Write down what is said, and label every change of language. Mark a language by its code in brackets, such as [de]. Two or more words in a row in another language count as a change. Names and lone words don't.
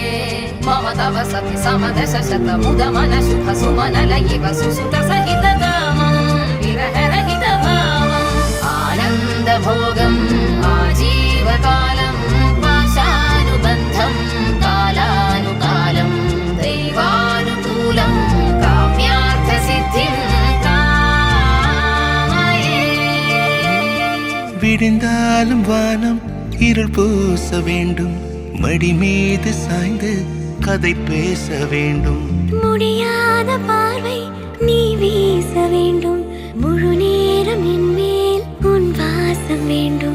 [sa] मम तव सति समदश शत मुद मन शुभ सुमन लयिव सुसुत सहित कामं विरह रहित भावम् आनंद भोगं आजीवकालं पाशानुबन्धं कालानुकालं दैवानुकूलं काम्यार्थसिद्धिं कामये [ta] விடிந்தாலும் வானம் இருள் பூச வேண்டும், மடி மீது சாய்ந்து கதை பேச வேண்டும். முடியாத பார்வை நீ வீச வேண்டும், முழு நேரம் என் மேல் உன் வாசம் வேண்டும்.